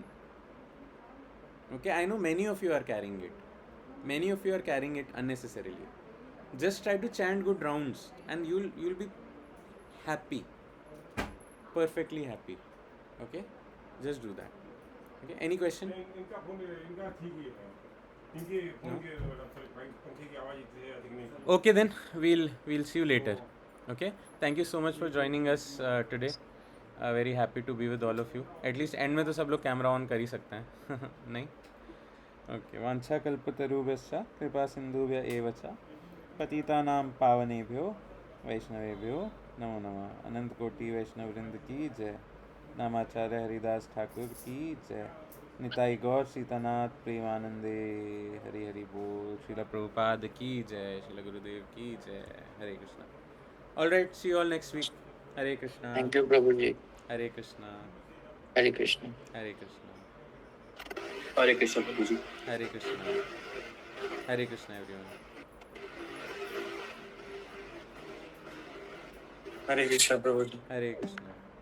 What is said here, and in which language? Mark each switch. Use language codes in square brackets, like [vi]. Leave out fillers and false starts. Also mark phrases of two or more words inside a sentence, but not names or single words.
[en] Okay, I know many of you are carrying it. Many of you are carrying it unnecessarily. Just try to chant good rounds and you'll be happy. Perfectly happy. Okay? Just do that. Okay? Any question? [hi] इनका फोन इनका ठीक ही है. इनके फोन के पंखे की आवाज इतनी अधिक नहीं. [en] Okay then, we'll see you later. Okay? Thank you so much for joining us today. Very happy to be with all of you. At least end [hi] में तो सब लोग कैमरा ऑन कर ही सकते हैं. नहीं? ओके. [sa] वांछा कल्पतरुभ्यश्च कृपा सिन्धुभ्य एव च पतितानां पावनेभ्यो वैष्णवेभ्यो नमो नमः. [hi] अनंत कोटि वैष्णव वृंद की जय. नामाचार्य हरिदास ठाकुर की जय. निताई गौर सीतानाथ प्रेमानंदे. हरि हरि बोल. श्रील प्रभुपाद की जय. श्रील गुरुदेव की जय. हरे कृष्णा. [en] All right, see all next week. [hi] हरे कृष्णा. [en] thank you [hi] प्रभु जी. हरे कृष्णा. हरे कृष्ण. हरे कृष्णा. हरे कृष्ण प्रभु जी. हरे कृष्णा. हरे कृष्णा एवरीवन. हरे कृष्ण प्रभु जी. हरे कृष्णा.